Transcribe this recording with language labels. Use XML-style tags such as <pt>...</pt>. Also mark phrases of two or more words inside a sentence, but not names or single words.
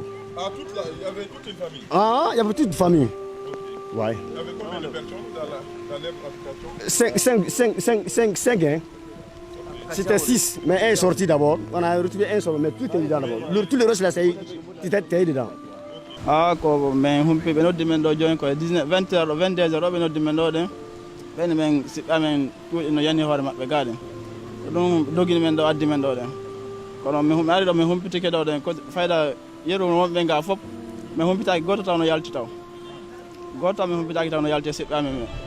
<fr>Ah, il y avait toute une famille? Ah, il y avait toute une famille. Okay. Ouais. Il y avait combien de personnes dans l'implication? 5, hein. C'était 6, mais un est sorti d'abord. On a retrouvé un seul, mais tout est dedans d'abord. Tout le reste là, c'est dedans.</fr> <ff>Ah, ko men humpi be noddi men do joni ko 19 20 heures 22 heures be noddi men do den ben men amen to no yani hoore mabbe gaade dum dogini men do addi men do den kono mi hum ari do mi humpitike do den ko fayda yeru wonbe nga fop mi humpitaki goto taw no yalti taw goto mi humpitaki taw no yalti sibbe amen</ff>